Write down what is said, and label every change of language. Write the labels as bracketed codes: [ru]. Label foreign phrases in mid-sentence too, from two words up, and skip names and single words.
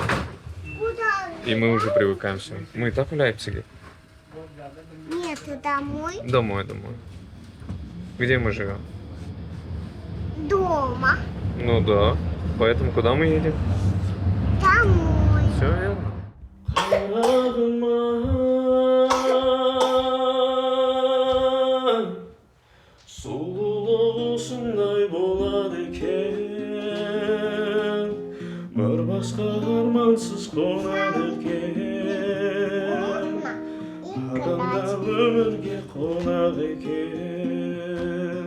[ru] И мы уже привыкаемся. Мы и так в Лейпциге. Нет, домой. Домой. Где мы живем? Дома. Ну да. Поэтому куда мы едем? Домой. Все верно. [kk] Сұлулығысындай болады екен, бір басқа армансыз қонады екен, адамда өмірге қонады екен.